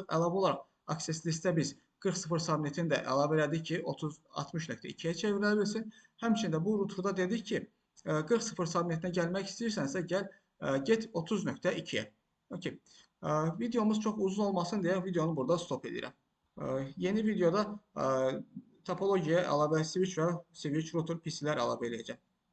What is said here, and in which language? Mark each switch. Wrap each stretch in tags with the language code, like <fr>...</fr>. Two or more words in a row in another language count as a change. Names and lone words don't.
<az>Əlavə olaraq</az> <en>access listə</en> <az>biz 40.0 subnetini də əlavə elədik ki, 60.2-yə çevrilə bilsin. Həmçində bu routerda dedik ki, 40.0 subnetinə gəlmək istəyirsənsə, get 30.2-yə. Okay. Videomuz çox uzun olmasın deyə videonu burada stop edirəm. Yeni videoda topologiyaya əlavə switch və</az> <en>switch router</en> <az>PC-lər əlavə edəcəm.</az>